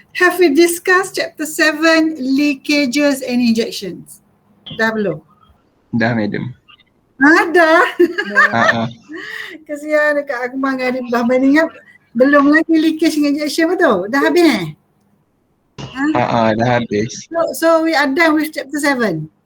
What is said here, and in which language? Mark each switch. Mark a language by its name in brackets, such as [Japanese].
[English] Have we discussed chapter 7, leakages and injections? [Malay] Dah belum? Dah, madam. Dah? Kesian dekat aku dengan Adib Bahman ingat belum lagi leakage dengan injection betul? Dah habis Dah habis. [English] So we are done with chapter 7?